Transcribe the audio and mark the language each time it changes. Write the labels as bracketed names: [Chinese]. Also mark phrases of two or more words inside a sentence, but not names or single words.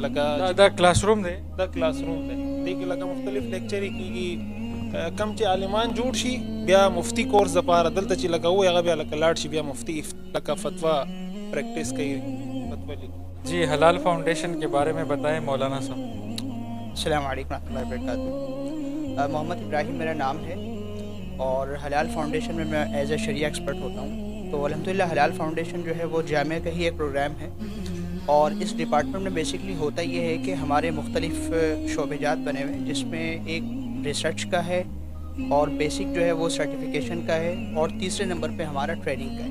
[Pashto] لکه دا کلاس روم دی؟ دا کلاس روم دی. دې کې لکه مختلف لیکچرې کېږي. کم چې عالمان جوړ شي بیا مفتی کورس دپاره دلته چې لکه وایي هغه بیا لکه لاړ شي بیا مفتی لکه فتوا پریکٹس کوي، فتوا لیکي. [Urdu] جی حلال فاؤنڈیشن کے بارے میں بتائیں مولانا صاحب. [Arabic] السلام علیکم ورحمۃ اللہ وبرکاتہ. [Urdu] محمد ابراہیم میرا نام ہے اور حلال فاؤنڈیشن میں [English] as a Sharia expert [Urdu] ہوتا ہوں. تو الحمدللہ حلال فاؤنڈیشن جو ہے وہ جامعہ کا ہی ایک پروگرام ہے اور اس ڈپارٹمنٹ میں بیسکلی ہوتا یہ ہے کہ ہمارے مختلف شعبے جات بنے ہوئے ہیں جس میں ایک ریسرچ کا ہے اور بیسک جو ہے وہ سرٹیفیکیشن کا ہے اور تیسرے نمبر پہ ہمارا ٹریننگ کا ہے.